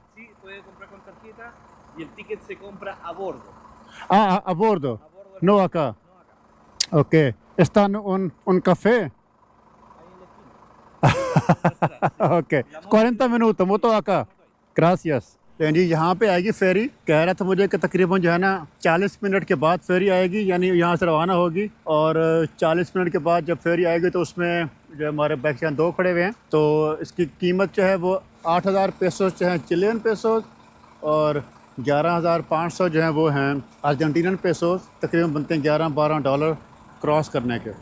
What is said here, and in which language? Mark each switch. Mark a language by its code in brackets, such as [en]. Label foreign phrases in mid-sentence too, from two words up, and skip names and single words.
[es] Sí, puede comprar con tarjeta y el ticket se compra a bordo. Ah, a bordo, A bordo del no acá. no acá. Ok. ¿Está en un café? Ahí en la esquina. Ok. 40 minutos, moto acá. Gracias। [hi] जी यहाँ पे आएगी फेरी, कह रहा था मुझे कि तकरीबन जो है ना 40 मिनट के बाद फेरी आएगी, यानी यहाँ से रवाना होगी और 40 मिनट के बाद जब फेरी आएगी तो उसमें जो हमारे बैक यहाँ 2 खड़े हुए हैं, तो इसकी कीमत जो है वो 8,000 पेसोस जो है [en] Chilean pesos [hi] और 11,500 जो है वो हैं [en] Argentinian pesos, [hi] तकरीबन बनते हैं $11-12 क्रॉस करने के।